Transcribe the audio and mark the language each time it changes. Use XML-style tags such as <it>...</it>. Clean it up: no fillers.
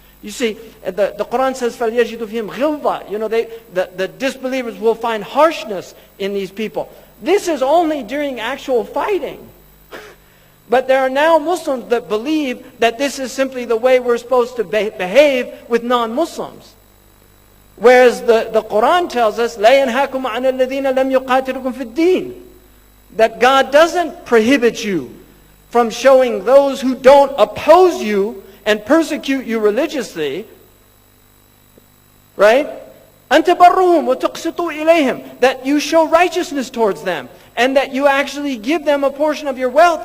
<en>You see, the Quran says,</en> <ar>فَلْيَجِدُ فِيهِمْ غِلْظَةً.</ar> <en>You know, the disbelievers will find harshness in these people. This is only during actual fighting. But there are now Muslims that believe that this is simply the way we're supposed to behave with non-Muslims. Whereas the Quran tells us,</en> <ar>لَا يَنْهَاكُمْ عَنَ الَّذِينَ لَمْ يُقَاتِلُكُمْ فِي الدِّينِ.</ar> <en>That God doesn't prohibit you from showing those who don't oppose you and persecute you religiously, right?</en> <ar>أَن تَبَرُّهُمْ وَتُقْسِطُوا إِلَيْهِمْ.</ar> <en>That you show righteousness towards them, and that you actually give them a portion of your wealth.</en>